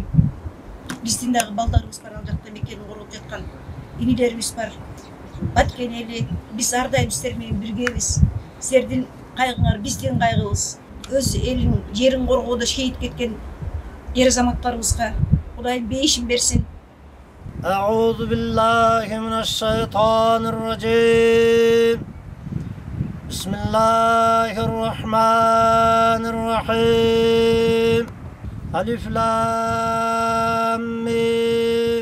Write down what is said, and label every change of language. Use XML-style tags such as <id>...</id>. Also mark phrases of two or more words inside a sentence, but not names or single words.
<ky>Биздин дагы балдарыбыз бар, ал жакта мекенин коргоп жаткан инилерибиз бар. Баткен эли, биз ар дайым сиздер менен биргебиз. Сиздердин кайгыңар биздин кайгыбыз. Өз элин, жерин коргоодо шейит кеткен эр азаматтарыбызга Кудайым бейишин берсин.</ky> <ar>أعوذ بالله من الشيطان الرجيم. بسم الله الرحمن الرحيم. ألف لام ميم.</ar>